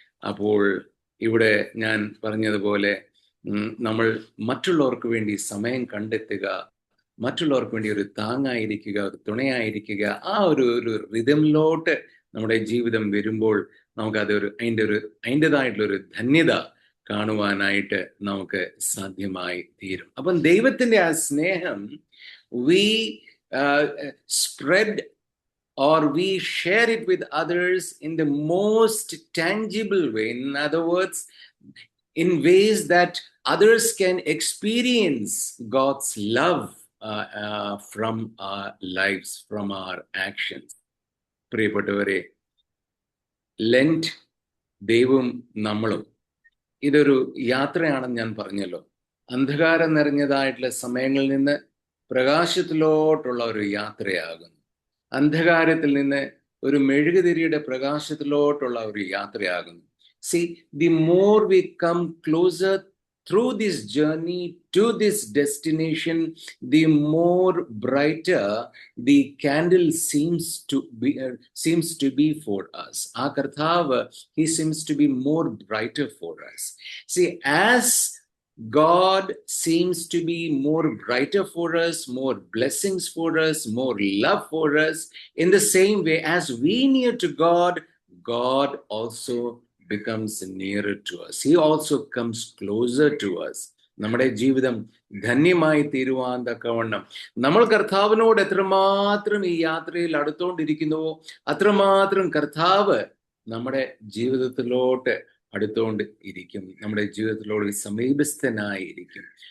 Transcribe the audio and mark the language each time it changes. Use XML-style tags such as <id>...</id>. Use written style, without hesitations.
<ml>അപ്പോൾ ഇവിടെ ഞാൻ പറഞ്ഞതുപോലെ നമ്മൾ മറ്റുള്ളവർക്ക് വേണ്ടി സമയം കണ്ടെത്തുക, മറ്റുള്ളവർക്ക് വേണ്ടി ഒരു താങ്ങായിരിക്കുക, ഒരു തുണയായിരിക്കുക, ആ ഒരു റിതമിലോട്ട് നമ്മുടെ ജീവിതം വരുമ്പോൾ നമുക്കതൊരു അതിൻ്റെതായിട്ടുള്ളൊരു ധന്യത കാണുവാനായിട്ട് നമുക്ക് സാധ്യമായി തീരും. അപ്പം ദൈവത്തിൻ്റെ ആ സ്നേഹം</ml> <en>we spread or we share it with others in the most tangible way. In other words, in ways that others can experience God's love from our lives, from our actions.</en> <ml>പ്രിയപ്പെട്ടവരെ, ലെൻറ്റ് ദൈവവും നമ്മളും ഇതൊരു യാത്രയാണെന്ന് ഞാൻ പറഞ്ഞല്ലോ. അന്ധകാരം നിറഞ്ഞതായിട്ടുള്ള സമയങ്ങളിൽ നിന്ന് പ്രകാശത്തിലോട്ടുള്ള ഒരു യാത്രയാകുന്നു. അന്ധകാരത്തിൽ നിന്ന് ഒരു മെഴുകുതിരിയുടെ പ്രകാശത്തിലോട്ടുള്ള ഒരു യാത്രയാകുന്നു.</ml> <en>See, the more we come closer through this journey to this destination, the more brighter the candle seems to be for us. Our Karthav, he seems to be more brighter for us. See, as God seems to be more brighter for us, more blessings for us, more love for us, in the same way as we near to God, God also becomes nearer to us. He also comes closer to us.</en> <ml>നമ്മുടെ ജീവിതം ധന്യമായി തീരുവാൻ തക്കവണ്ണം നമ്മൾ കർത്താവിനോട് എത്രമാത്രം ഈ യാത്രയിൽ അടുത്തോണ്ടിരിക്കുന്നുവോ അത്രമാത്രം കർത്താവ് നമ്മുടെ ജീവിതത്തിലോട്ട് അടുത്തോണ്ട് ഇരിക്കും, നമ്മുടെ ജീവിതത്തിലോട് സമീപസ്ഥനായിരിക്കും.</ml>